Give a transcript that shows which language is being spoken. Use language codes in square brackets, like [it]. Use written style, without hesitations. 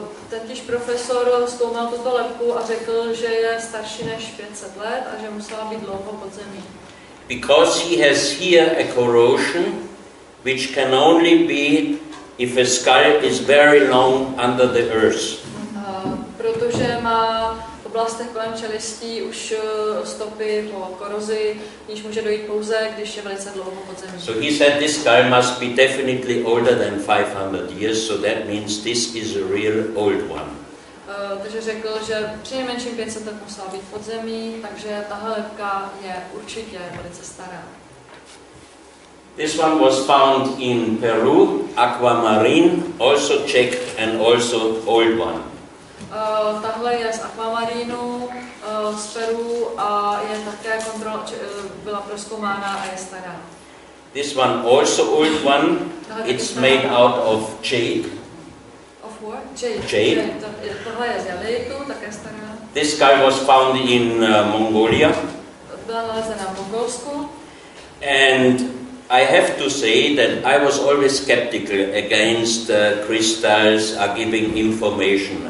[cs] Tentýž profesor zkoumal tuto lebku a řekl, že je starší než 500 let a že musela být dlouho pod zemí. [en] Because he has here a corrosion which can only be if a skull is very long under the earth. [cs] Protože má v oblastech kolem čelistí už stopy po korozi, níž může dojít pouze, když je velice dlouho pod zemí. [en] So he said this skull must be definitely older than 500 years, so that means this is a real old one. [cs] Takže řekl, že přinejmenším 500 let musela být pod zemí, takže tahle lebka je určitě velice stará. [en] This one was found in Peru, aquamarine, also checked and also old one. [cs] Tahle je z akvamarínu, z Peru a je také byla prozkoumána a je stará. [en] This one also old one. It's made out of jade. Of what? Jade. Jade. [cs] Tohle je z jadeitu, také stará. [en] This guy was found in Mongolia. [cs] Byla nalezena v Mongolsku. [en] And I have to say that I was always skeptical against crystals are giving information.